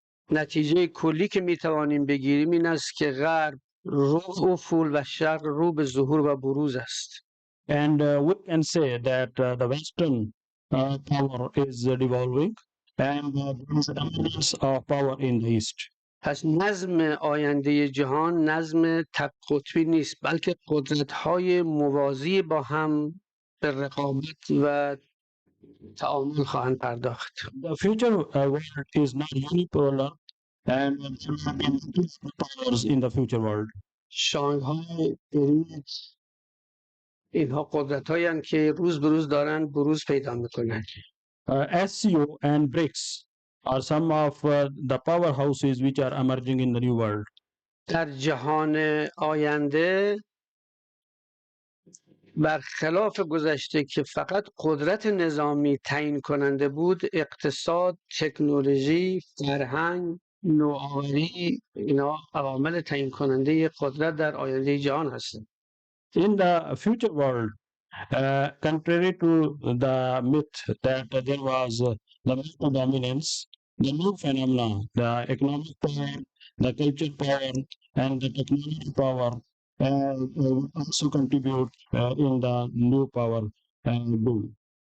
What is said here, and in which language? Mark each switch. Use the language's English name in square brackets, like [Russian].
[Persian] نتیجه کلی که میتوانیم بگیریم این است که غرب رو افول و شرق رو به ظهور و بروز است. [English] And we can say that the western power is devolving and there is emergence of power in the east. [Persian] پس نظم آینده جهان نظم تک قطبی نیست بلکه قدرت‌های موازی با هم به رقابت و تعامل خواهند پرداخت. [English] The future world is not unipolar and there will be multiple powers in the future world. [Persian] شانگهای بریت اینها قدرت‌هایی هستند که روز به روز دارن بروز پیدا میکنن. [English] SCO and BRICS are some of the powerhouses which are emerging in the new world. [Persian] در جهان آینده برخلاف گذشته که فقط قدرت نظامی تعیین کننده بود، اقتصاد، تکنولوژی، فرهنگ، نوآوری اینا عوامل تعیین کننده قدرت در آینده جهان هستند. [English] In the future world, contrary to the myth that there was the mental dominance, the new phenomena, the economic power, the cultural power, and the technology power will also contribute in the new power boom.